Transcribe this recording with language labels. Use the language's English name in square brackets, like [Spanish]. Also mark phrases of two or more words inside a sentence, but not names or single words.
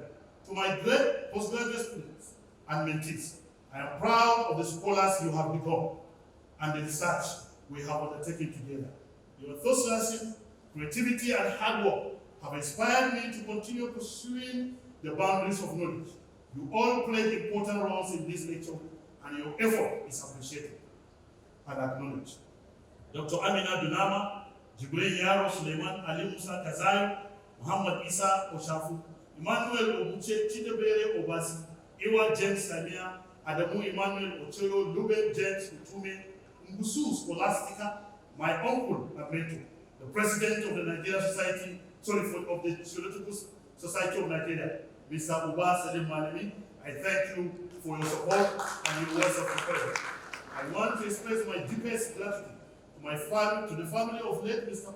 [English] To my great postgraduate students and mentees, I am proud of the scholars you have become and the research we have undertaken together. Your enthusiasm, creativity, and hard work have inspired me to continue pursuing the boundaries of knowledge. You all played important roles in this lecture, and your effort is appreciated and acknowledged. Dr. Amina Dunama, Jibril Yaro Suleiman, Ali Musa Kazayo, Muhammad Isa Oshafu, Emmanuel Obuche Chidebere Obasi, Iwa James Samia, Adamu Emmanuel Ochoyo, Luben James Utume, Ngusu Scholastica, my uncle and mentor, the president of the Nigerian Society, of the Theological Society of Nigeria, Mr. Uba Salim Malemi. I thank you for your support and your words of encouragement. I want to express my deepest gratitude to my family, to the family of late Mr.